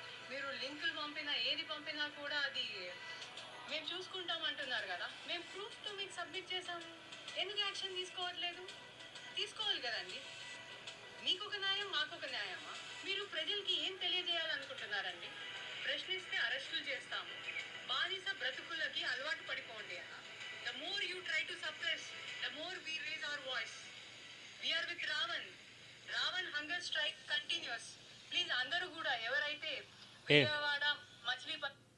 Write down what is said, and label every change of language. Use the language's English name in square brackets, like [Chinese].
[Telugu] మీరు లింకులు పంపినా ఏది పంపినా కూడా అది మేము చూసుకుంటాం అంటున్నారు కదా, మేము ప్రూఫ్తో మీకు సబ్మిట్ చేసాము, ఎందుకు యాక్షన్ తీసుకోవట్లేదు? తీసుకోవాలి కదండి. మీకు ఒక న్యాయం, మాకు ఒక న్యాయమా? మీరు ప్రజలకి ఏం తెలియజేయాలనుకుంటున్నారండి? ప్రశ్నిస్తే అరెస్టులు చేస్తాము, బానిస బ్రతుకులకి అలవాటు పడిపోండి అన్న. [English] The more you try to suppress, the more we raise our voice. We are with Ravan. Ravan hunger strike continues. [Telugu] Please అందరూ కూడా ఎవరైతే విజయవాడ మచిలీపట్నం